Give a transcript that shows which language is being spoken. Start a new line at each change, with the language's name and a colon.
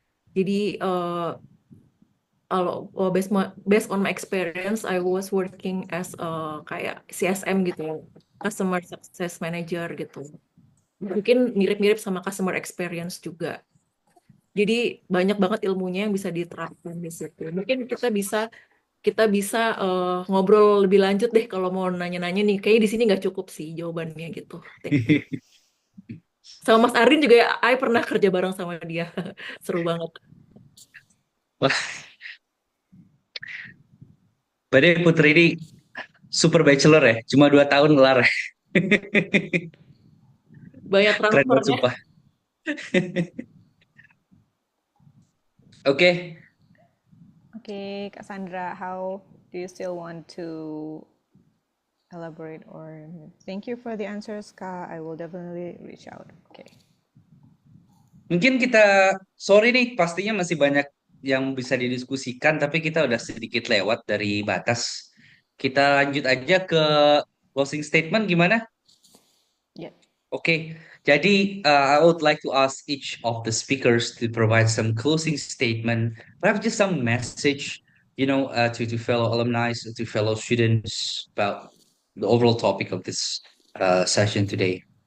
Indonesian: Jadi kalau
English: based on my experience, I was working as kayak CSM gitu, Customer Success Manager gitu.
Indonesian: Mungkin mirip-mirip sama customer experience juga. Jadi banyak banget ilmunya yang bisa diterapkan di situ. Mungkin kita bisa kita bisa ngobrol lebih lanjut deh kalau mau nanya-nanya nih. Kayaknya di sini nggak cukup sih jawabannya gitu.
English: Thank you.
Indonesian: Sama Mas Arin juga, I pernah kerja bareng sama dia. Seru banget. Wah, berarti Putri ini super bachelor ya, cuma 2 tahun kelar. Banyak Keren banget transfernya. sumpah. Oke,
English: Okay, Cassandra, how do you still want to elaborate or thank you for the answers, Ka. I will definitely reach out. Okay.
Indonesian: mungkin kita sorry nih, pastinya masih banyak yang bisa didiskusikan, tapi kita udah sedikit lewat dari batas. Kita lanjut aja ke closing statement gimana?
English: Yeah.
Indonesian: Oke, jadi
English: I would like to ask each of the speakers to provide some closing statement, perhaps just some message, to fellow alumni, to fellow students about the overall topic of this session today.